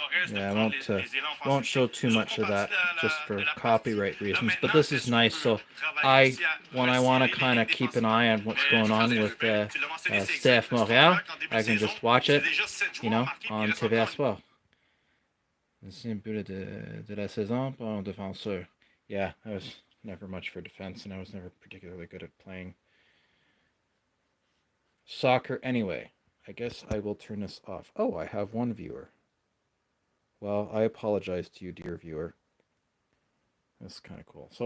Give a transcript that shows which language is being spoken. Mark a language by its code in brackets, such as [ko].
[en] Yeah, I won't show too much of that just for copyright reasons, but this is nice. So when I want to kind of keep an eye on what's going on with CF Montréal, I can just watch it, on TV as well. [fr] Ancien but de la saison pour un défenseur. [en] Yeah, I was never much for defense, and I was never particularly good at playing soccer anyway. I guess I will turn this off. Oh, I have one viewer. Well, I apologize to you, dear viewer. That's kind of cool.